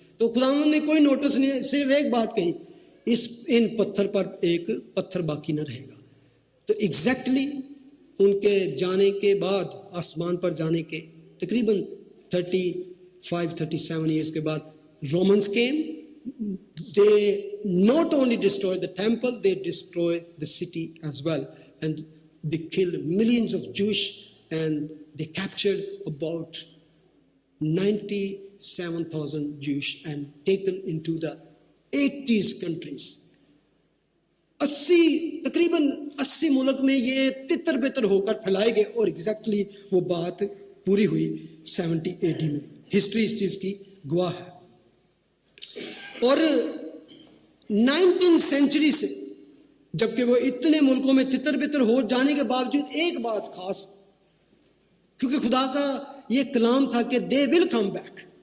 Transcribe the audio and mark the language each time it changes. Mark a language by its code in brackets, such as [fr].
[ur] تو خداوند نے کوئی نوٹس نہیں، صرف ایک بات کہی، ان پتھر پر ایک پتھر باقی نہ رہے گا. تو ایگزیکٹلی ان کے جانے کے بعد، آسمان پر جانے کے تقریباً 37 ایئرس کے بعد [en] Romans came. they not only destroy the temple, they destroy the city as well, and they killed millions of Jewish and they captured about 97,000 Jewish and taken into the 80 countries. [ur] تقریباً 80 ملک میں یہ تتر بتر ہو کر پھیلائے گئے. اور ایگزیکٹلی وہ بات پوری ہوئی 70 AD میں. ہسٹری اس چیز کی گواہ ہے. اور 19 سینچری سے جبکہ وہ اتنے ملکوں میں تتر بتر ہو جانے کے باوجود ایک بات خاص، کیونکہ خدا کا یہ کلام تھا کہ [en] They will come back.